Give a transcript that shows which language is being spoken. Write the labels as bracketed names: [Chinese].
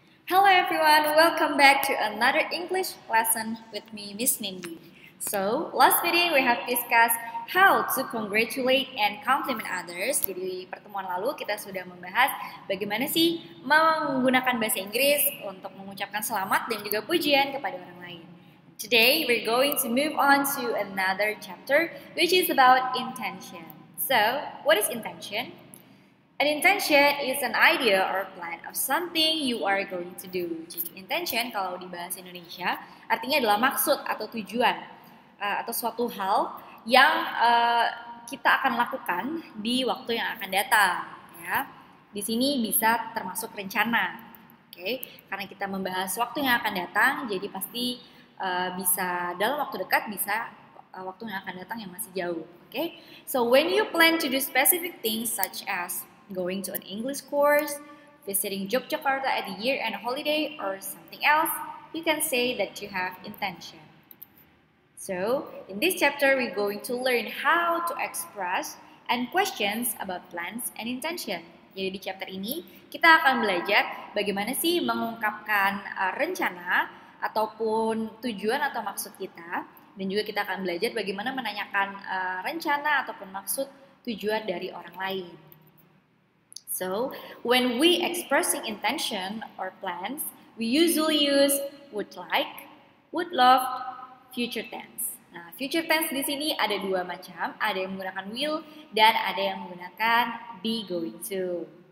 [English] Hello everyone, welcome back to another English lesson with me, Miss Nindi. So, last meeting we have discussed how to congratulate and compliment others. [Indonesian] Jadi pertemuan lalu kita sudah membahas bagaimana sih menggunakan bahasa Inggris untuk mengucapkan selamat dan juga pujian kepada orang lain. [English] Today we're going to move on to another chapter which is about intention. So, what is intention? An intention is an idea or plan of something you are going to do. [Indonesian] Jadi intention kalau di bahasa Indonesia artinya adalah maksud atau tujuan atau suatu hal yang kita akan lakukan di waktu yang akan datang. Ya, di sini bisa termasuk rencana. Oke, karena kita membahas waktu yang akan datang, jadi pasti bisa dalam waktu dekat, bisa waktu yang akan datang yang masih jauh. [English] Oke, so when you plan to do specific things such as going to an English course, visiting Yogyakarta at the year-end holiday, or something else, you can say that you have intention. So, in this chapter, we're going to learn how to express and questions about plans and intention. [Indonesian] Jadi di chapter ini, kita akan belajar bagaimana sih mengungkapkan rencana ataupun tujuan atau maksud kita, dan juga kita akan belajar bagaimana menanyakan rencana ataupun maksud tujuan dari orang lain. [English] So, when we expressing intention or plans, we usually use would like, would love, future tense. [Indonesian] Nah, future tense di sini ada dua macam, ada yang menggunakan will dan ada yang menggunakan be going to.